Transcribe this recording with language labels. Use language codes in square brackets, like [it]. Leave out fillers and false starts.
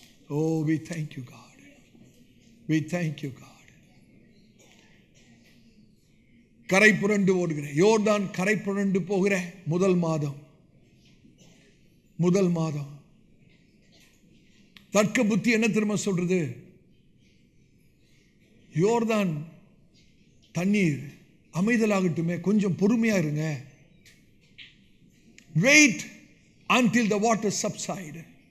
[en] Oh, we thank you God, we thank you God. [ta] கரை புரண்டு ஓடுகிறேன், யோர்தான் கரை புரண்டு போகிற முதல் மாதம் தர்க்க புத்தி என்ன திரும்ப சொல்றது? யோர்தான் தண்ணீர் அமைதலாகட்டுமே, கொஞ்சம் பொறுமையா இருங்க. [en] Wait until the water subside.